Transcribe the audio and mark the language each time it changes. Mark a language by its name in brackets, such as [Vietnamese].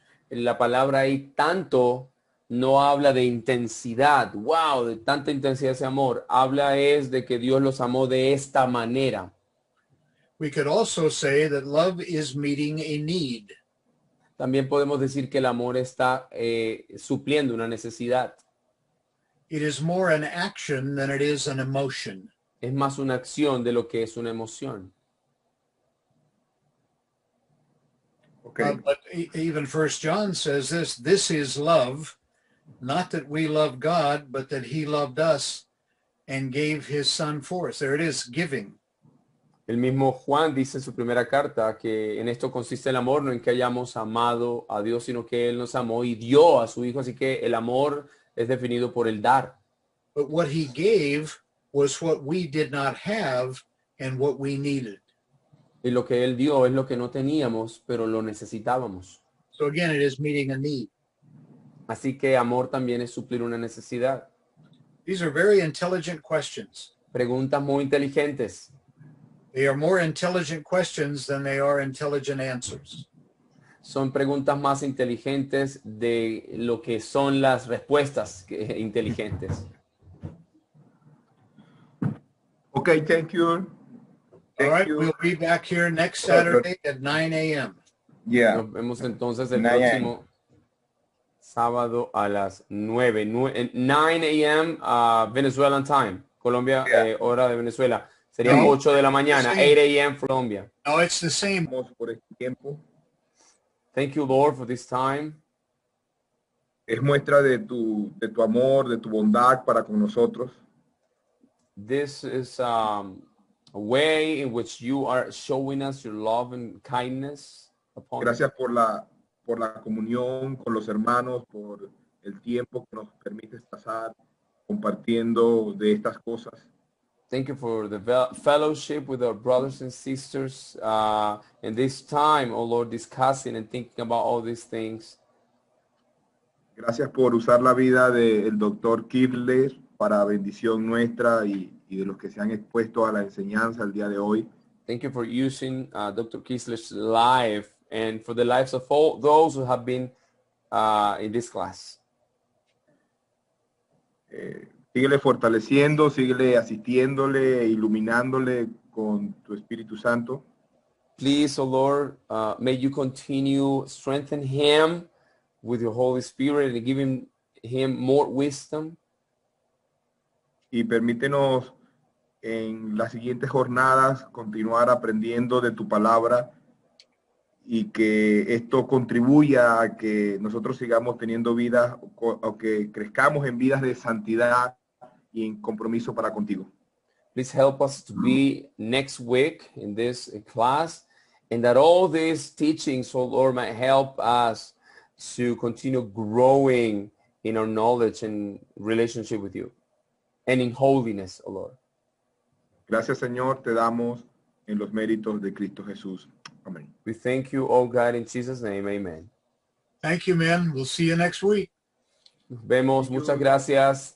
[Spanish] La palabra ahí tanto no habla de intensidad. Wow, de tanta intensidad ese amor. Habla es de que Dios los amó de esta manera. [English] We could also say that love is meeting a need. [Spanish] También podemos decir que el amor está supliendo una necesidad. [English] It is more an action than it is an emotion. [Spanish] Es más una acción de lo que es una emoción. [English] Okay. But even First John says this is love, not that we love God, but that he loved us and gave his son for us. There it is, giving. [Spanish] El mismo Juan dice en su primera carta que en esto consiste el amor, no en que hayamos amado a Dios, sino que Él nos amó y dio a su Hijo. Así que el amor es definido por el dar. [English] But what he gave was what we did not have and what we needed. [Spanish] Y lo que Él dio es lo que no teníamos, pero lo necesitábamos. [English] So again, it is meeting a need. [Spanish] Así que amor también es suplir una necesidad. [English] These are very intelligent questions. [Spanish] Preguntas muy inteligentes. [English] They are more intelligent questions than they are intelligent answers. [Spanish] Son preguntas más inteligentes de lo que son las respuestas inteligentes. [English] Okay, thank you. All Thank right, you. we'll be back here next Saturday at 9 a.m. Yeah. [Spanish] Nos vemos entonces el 9 próximo sábado a las 9 a.m. [English] Venezuelan time, Colombia, Yeah. [Spanish] hora de Venezuela. Sería No, 8 de la mañana, sí. [English] 8 a.m. Colombia. No, it's the same. [Spanish] Vamos por este tiempo. [English] Thank you, Lord, for this time. [Spanish] Es muestra de tu amor, de tu bondad para con nosotros. [English] This is a way in which you are showing us your love and kindness upon us. [Spanish] Gracias por la comunión con los hermanos, por el tiempo que nos permites pasar compartiendo de estas cosas. [English] Thank you for the fellowship with our brothers and sisters in this time, oh Lord, discussing and thinking about all these things. [Spanish] Gracias por usar la vida del doctor Kirtler para bendición nuestra y de los que se han expuesto a la enseñanza el día de hoy. [English] Thank you for using Dr. Kisler's life and for the lives of all those who have been in this class. [Spanish] Síguele fortaleciendo, síguele asistiéndole, iluminándole con tu Espíritu Santo. [English] Please, oh Lord, may you continue strengthen him with your Holy Spirit and giving him more wisdom. [Spanish] Y permítenos en las siguientes jornadas continuar aprendiendo de tu palabra y que esto contribuya a que nosotros sigamos teniendo vidas o que crezcamos en vidas de santidad y en compromiso para contigo. [English] Please help us to be next week in this class, and that all these teachings, oh Lord, might help us to continue growing in our knowledge and relationship with you and in holiness, oh Lord. [Spanish] Gracias, Señor, te damos en los méritos de Cristo Jesús. Amén. [English] We thank you, oh God, in Jesus' name, amen. Thank you, man. We'll see you next week. [Spanish] Nos vemos, muchas gracias.